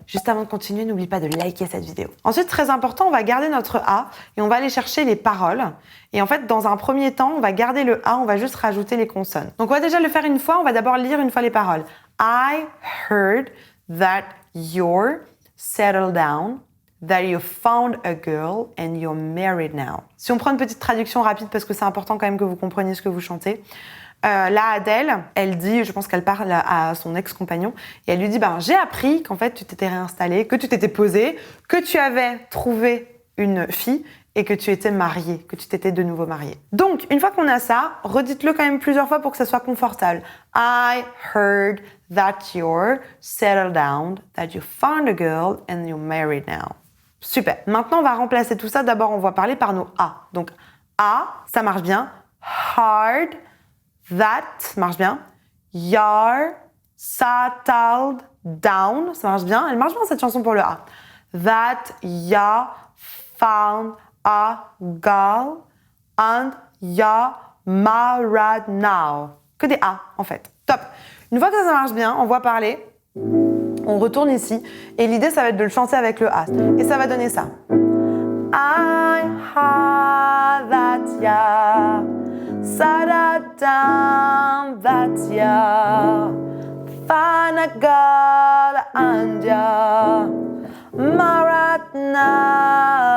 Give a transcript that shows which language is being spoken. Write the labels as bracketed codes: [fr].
[fr] Juste avant de continuer, n'oublie pas de liker cette vidéo. Ensuite, très important, on va garder notre A et on va aller chercher les paroles. Et en fait, dans un premier temps, on va garder le A, on va juste rajouter les consonnes. Donc, on va déjà le faire une fois. On va d'abord lire une fois les paroles. [en] I heard that you're settled down, that you found a girl and you're married now. [fr] Si on prend une petite traduction rapide, parce que c'est important quand même que vous compreniez ce que vous chantez. Là, Adèle, elle dit, je pense qu'elle parle à son ex-compagnon, et elle lui dit, j'ai appris qu'en fait, tu t'étais réinstallé, que tu t'étais posé, que tu avais trouvé une fille et que tu étais mariée, que tu t'étais de nouveau mariée. Donc, une fois qu'on a ça, redites-le quand même plusieurs fois pour que ça soit confortable. [en] I heard that you're settled down, that you found a girl and you're married now. [fr] Super. Maintenant, on va remplacer tout ça. D'abord, on va parler par nos A. Donc, A, ça marche bien. [en] Hard, that, [fr] marche bien. [en] You're settled down, [fr] ça marche bien. Elle marche bien, cette chanson, pour le A. [en] That you found a girl and you're married now. [fr] Que des A, en fait. Top. Une fois que ça marche bien, on voit parler. On retourne ici. Et l'idée, ça va être de le chanter avec le A. Et ça va donner ça. [en] I heard that ya settled down, that ya found a girl and ya married now.